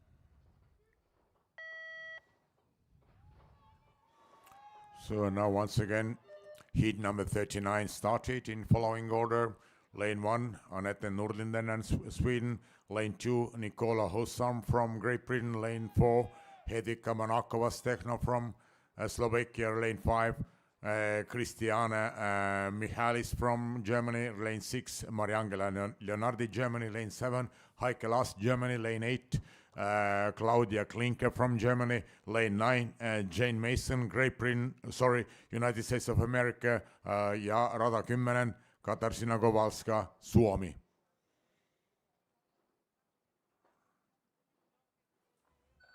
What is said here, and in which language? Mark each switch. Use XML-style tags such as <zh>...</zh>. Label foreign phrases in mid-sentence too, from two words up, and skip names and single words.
<en>so now once again, heat number 39 started in following order. Lane 1, Annette Nordlinden and Sweden. Lane 2, Nicola Hossam from Great Britain. Lane 4, Hedika Manakova-Stekno from Slovakia. Lane 5, Christiana Michalis from Germany. Lane 6, Mariangela Leonardi, Germany. Lane 7, Heike Last, Germany. Lane 8, Claudia Klinke from Germany. Lane 9, Jane Mason, United States of America.</en> <fi>Ja rada 10, Katarzyna Kowalska, Suomi.</fi>